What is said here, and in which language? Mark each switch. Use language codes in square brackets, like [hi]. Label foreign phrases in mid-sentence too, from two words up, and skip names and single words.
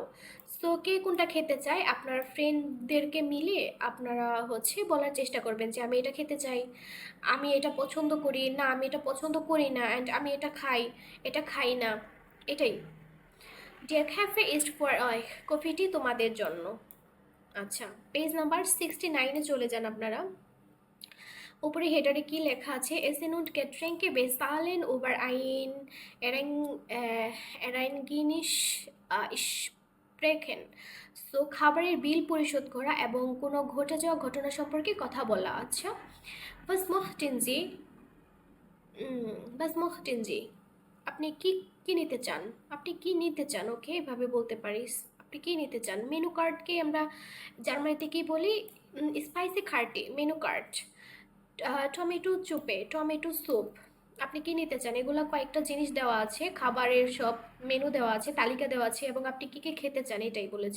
[bn] সো কে কোনটা খেতে চায়, আপনার ফ্রেন্ডদেরকে মিলে আপনারা হচ্ছে বলার চেষ্টা করবেন যে আমি এটা খেতে চাই, আমি এটা পছন্দ করি না, আমি এটা পছন্দ করি না, অ্যান্ড আমি এটা খাই, এটা খাই না, এটাই। [de] Der Kaffee ist für, [bn] কফিটি তোমাদের জন্য। আচ্ছা, [en] page number [bn] 69-এ চলে যান আপনারা। [de] উপরে হেডারে কি লেখা আছে, এসেন und Getränke bezahlen über ein Ereignis sprechen, [bn] সো খাবারের বিল পরিশোধ করা এবং কোনো ঘটে যাওয়া ঘটনা সম্পর্কে কথা বলা। আচ্ছা, [de] was möchten Sie, was möchten Sie, [bn] আপনি কি কি নিতে চান, আপনি কি নিতে চান, ওকে, এভাবে বলতে পারিস, আপনি কি নিতে চান। মেনু কার্ডকে আমরা জার্মানিতে কি বলি, [de] Speisekarte, [en] menu card, [de] Tomatensuppe, [en] tomato soup, [bn] আপনি কি নিতে চান, এগুলো কয়েকটা জিনিস দেওয়া আছে, খাবারের সব মেনু দেওয়া আছে, তালিকা দেওয়া আছে, এবং আপনি কী কী খেতে চান এটাই বলেছে।